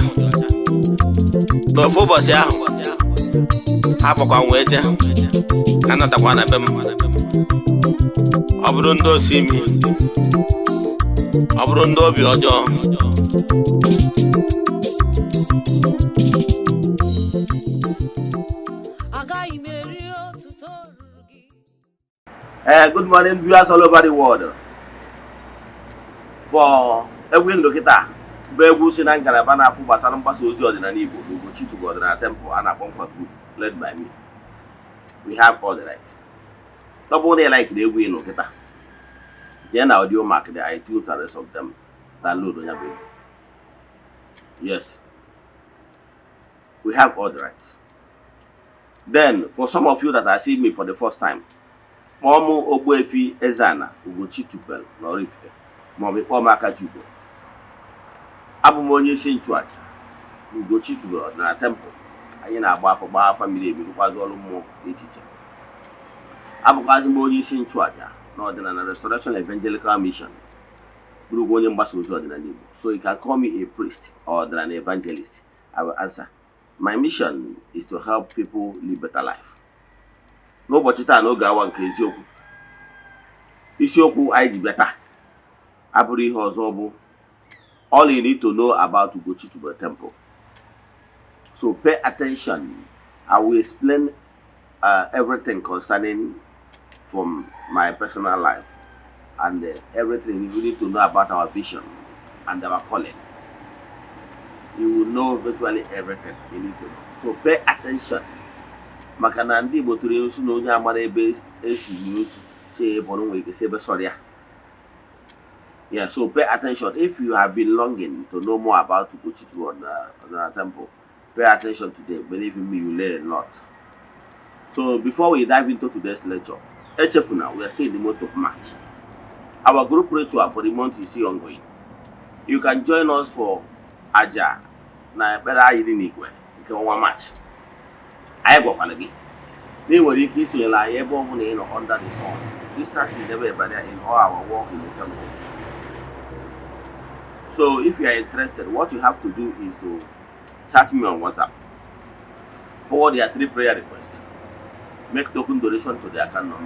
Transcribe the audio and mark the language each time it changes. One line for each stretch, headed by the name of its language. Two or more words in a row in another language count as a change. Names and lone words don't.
Igbo: N'ofu ụbọchị ahụ ha kpọkwa m wee jee, ka natakwa na be m. Ọ bụrụ ndị osi imi ọ bụrụ ndị obi ọjọọ agaghị m eri otuto ruru gị.
English: Good morning, viewers all over the world.
Igbo: For egwu Ndokita bụ egwu si na ngalaba na-afụ gbasara mgbasa ozi ọdịnala Igbo na Ugochitubelu ọdịnala temple a na-akpọ Nkwa Group
English: led by me. We have all the rights.
Igbo: Ọ bụrụ na ị like egwu Ndokita, jee na
English: audio mark the iTunes and rest of them,
Igbo: download onye bụ.
English: Yes, we have all the rights. Then, for some of you that are seeing me for the first time,
Igbo: Momu Ogbuefi Eze-Ana Ugochitubelu na Oraifite, maọbụ ịkpọ m aka Chukwu. Abụ m onye isi nchụaja Ugochitubelu ọdịnala temple. Anyị na-agba afọ gbaa afa mmiri emi rụkwazi ọrụ mmụọ dị iche iche. Abụkwazi m onye isi nchụaja na ọdịnala Restoration Evangelical Mission, bụrụ onye mgbasa ozi ọdịnala Igbo.
English: So you can call me a priest or an evangelist. I will answer. My mission is to help people live better life.
Igbo: N'ụbọchị taa n'oge awa nke eziokwu, isiokwu anyị ji bịa taa abụrụ ihe ọzọ bụ
English: all you need to know about Ugochitubelu temple. So pay attention. I will explain everything concerning from my personal life and everything you need to know about our vision and our calling. You will know virtually everything you need to know. So pay attention.
Igbo: Maka na ndị Igbo tụrụ ilu na onye amara ebe esi ilu chee bọrọ nwere ike ebe sọrọ ya.
English: Yeah, so pay attention. If you have been longing to know more about Ugochitubelu on the temple, pay attention today. Believe in me, you learn a lot. So before we dive into today's lecture, Echefuna, we are still in the month of March. Our group ritual for the month is still ongoing. You can join us for
Igbo: Aja na ekpere anyị dị n'igwe nke ọnwa March. Anyị gwakwala gị na ị nwere ike isonyere anyị ebe ọ bụla ị nọ
English: under the sun. Distance is never a barrier in all our work in the temple. So if you are interested, what you have to do is to chat me on WhatsApp. Forward your 3 prayer requests. Make token donation to the account number.